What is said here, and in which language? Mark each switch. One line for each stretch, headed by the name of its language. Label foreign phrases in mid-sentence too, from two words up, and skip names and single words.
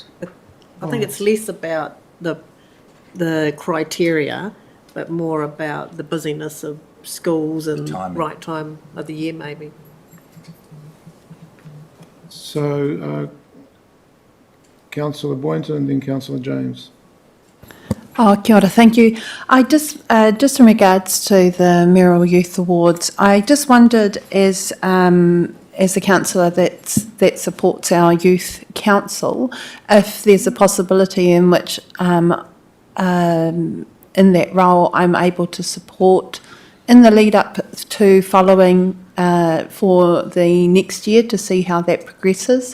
English: I think it's less about the criteria, but more about the busyness of schools and Timing. right time of the year, maybe. So, Councillor Boynton and then Councillor James.
Māori: Oh, kia ora,
English: thank you. I just in regards to the Mayoral Youth Awards, I just wondered as a councillor that supports our youth council, if there's a possibility in which in that role I'm able to support in the lead up to following for the next year to see how that progresses.